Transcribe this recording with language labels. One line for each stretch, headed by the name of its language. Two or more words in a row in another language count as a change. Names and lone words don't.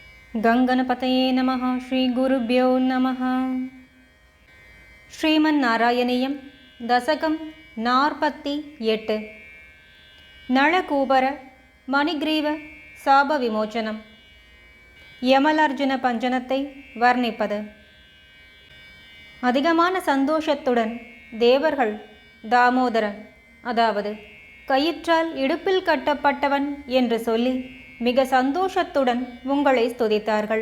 Sanskrit: गंगणपतये नमः। श्रीगुरुभ्यो नमः। श्रीमन्नारायणीयं दशकं 48 नळकूबर मणिग्रीव
Tamil: சாப விமோச்சனம். யமலர்ஜுன பஞ்சனத்தை வர்ணிப்பது. அதிகமான சந்தோஷத்துடன் தேவர்கள் தாமோதரன், அதாவது கயிற்றால் இடுப்பில் கட்டப்பட்டவன் என்று சொல்லி மிக சந்தோஷத்துடன் உங்களை ஸ்துதித்தார்கள்.